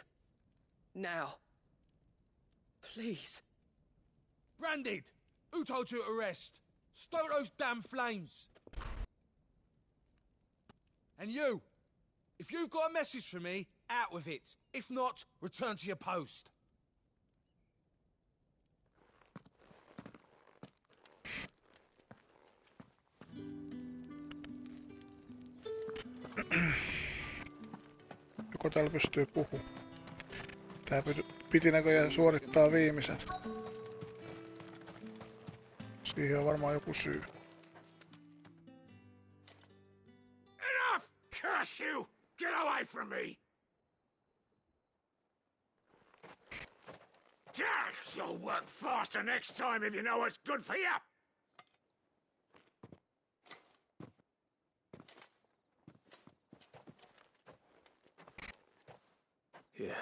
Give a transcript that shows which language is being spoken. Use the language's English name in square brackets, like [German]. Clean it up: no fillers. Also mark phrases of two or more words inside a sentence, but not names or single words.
[English] Now. Please. Branded! Who told you to rest? Stoke those damn flames! And you! If you've got a message for me, out with it. If not, return to your post. [Finnish] Joko täällä pystyy puhumaan? Tää piti näköjään suorittaa viimeisen. Siihen on varmaan joku syy. [English] Enough! Curse you! Get away from me! You'll work faster next time if you know what's good for you! Here.